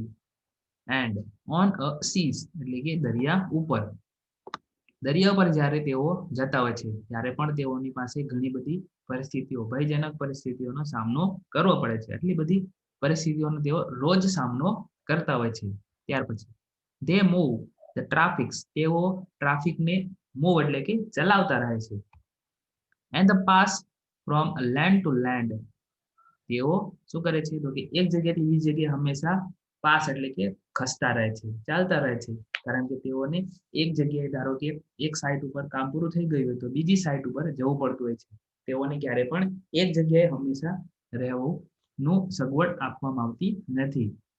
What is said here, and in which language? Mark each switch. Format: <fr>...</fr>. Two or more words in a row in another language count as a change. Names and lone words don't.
<en>And on a seas</en> <gu>એટલે કે દરિયા ઉપર જ્યારે તેઓ જતા હોય છે ત્યારે પણ તેઓની પાસે ઘણી બધી પરિસ્થિતિઓ ભયજનક પરિસ્થિતિઓનો સામનો કરવો પડે છે એટલી બધી પરિસ્થિતિઓનો તેઓ રોજ સામનો કરતા હોય છે ત્યાર પછી</gu> <en>they move the traffic</en> <gu>તેઓ ટ્રાફિકને મૂવ એટલે કે ચલાવતા રહે છે</gu> <en>and the pass from land to land</en> <gu>તેઓ શું કરે છે તો કે એક જગ્યાથી બીજી જગ્યાએ હંમેશા પાસ એટલે કે ખસતા રહે છે ચાલતા રહે છે કારણ કે તેઓને એક જગ્યાએ ધારો કે એક સાઇટ ઉપર કામ પૂરું થઈ ગયું હોય તો બીજી સાઇટ ઉપર જવું પડતું હોય છે તેઓને ક્યારે પણ એક જગ્યાએ હંમેશા રહેવું સગવડ આપવામાં આવતી નથી</gu>